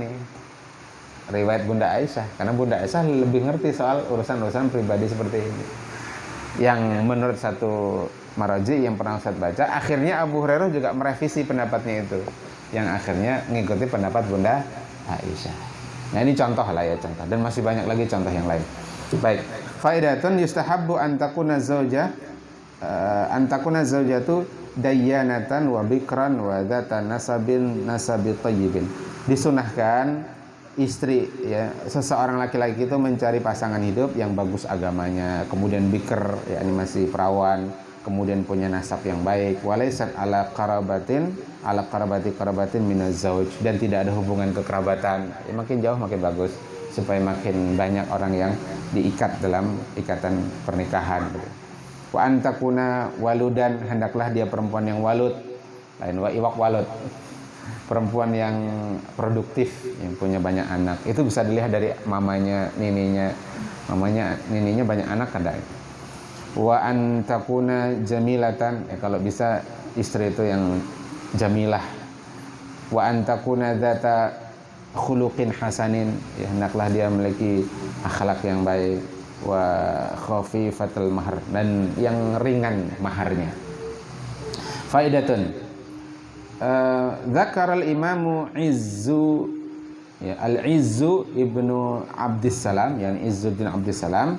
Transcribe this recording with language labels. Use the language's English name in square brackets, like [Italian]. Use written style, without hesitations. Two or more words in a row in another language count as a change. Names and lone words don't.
[Indonesian] Riwayat Bunda Aisyah, karena Bunda Aisyah lebih ngerti soal urusan-urusan pribadi seperti ini. Yang menurut satu maraji yang pernah Ustaz baca, akhirnya Abu Hurairah juga merevisi pendapatnya itu, yang akhirnya mengikuti pendapat Bunda Aisyah. Nah ini contoh lah ya, contoh, dan masih banyak lagi contoh yang lain. Baik, [Arabic] فائدة يستحب أن تكون الزوجة ديّنة وبكرا وذات نسب طيب. [Indonesian] Disunahkan istri, ya, seseorang laki-laki itu mencari pasangan hidup yang bagus agamanya, kemudian bikr, yakni masih perawan, kemudian punya nasab yang baik, [Arabic] وليست على قرابة من الزوج, [Indonesian] dan tidak ada hubungan kekerabatan. Ya, makin jauh makin bagus supaya makin banyak orang yang diikat dalam ikatan pernikahan. [Arabic] وأن تكون ولودا, [Indonesian] hendaklah dia perempuan yang walud, lain wa iwak walud, perempuan yang produktif, yang punya banyak anak. Itu bisa dilihat dari mamanya, nininya banyak anak ada. [Arabic] وأن تكون جميلة, [Indonesian] kalau bisa istri itu yang jamilah. [Arabic] وأن تكون ذات خلق حسن, [Indonesian] ya, hendaklah dia memiliki akhlak yang baik. [Arabic] وخفيفة المهر, [Indonesian] dan yang ringan maharnya. [Arabic] فائدة ذكر الإمام عز, ya, العز بن عبد السلام, يعني عز الدين عبد السلام.